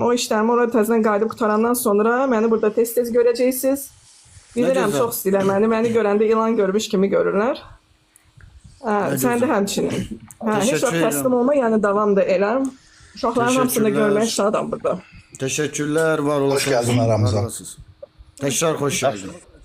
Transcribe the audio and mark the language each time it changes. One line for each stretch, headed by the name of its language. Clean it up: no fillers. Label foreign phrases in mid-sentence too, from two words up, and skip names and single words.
Azerbaijani: O işlərimi orada təzədən qayıdıb qutarandan sonra məni burada tez-tez görəcəksiniz. Bilirəm, gözəl. çox istəyirlər məni. Məni görəndə ilan görmüş kimi görürlər. Sən də həmçinin. Heç vaxt
Turkish: Teşekkür
Azerbaijani: təslim
Turkish: ederim.
Azerbaijani: olma, yəni davam da eləm. Uşaqların hamısını da
Turkish: Teşekkürler.
Azerbaijani: görmək şadam burada.
Turkish: Teşekkürler, var olasın. Hoş geldin aramıza. Var olasınız. Tekrar hoş geldin.